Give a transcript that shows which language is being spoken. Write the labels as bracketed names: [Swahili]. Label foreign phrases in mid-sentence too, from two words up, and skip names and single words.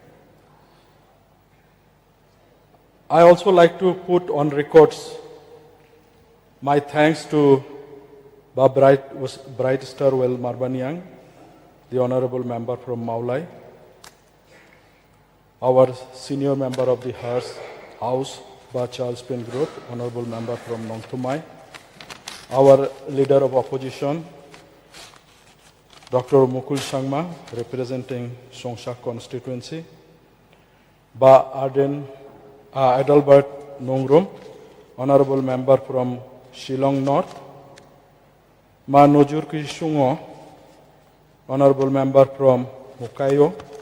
[English] I also like to put on records my thanks to Ba Bright Starwell Marbanyang, the Honorable Member from Maulai, our senior member of the House, Ba Charles Pengrove, Honorable Member from Nongtumai, our Leader of Opposition, Dr. Mukul Sangma, representing Songsak constituency, Ba Arden Adalbert Nongrum, Honorable Member from Shillong North, Ma Nojurki Shungo, Honorable Member from Mukayo,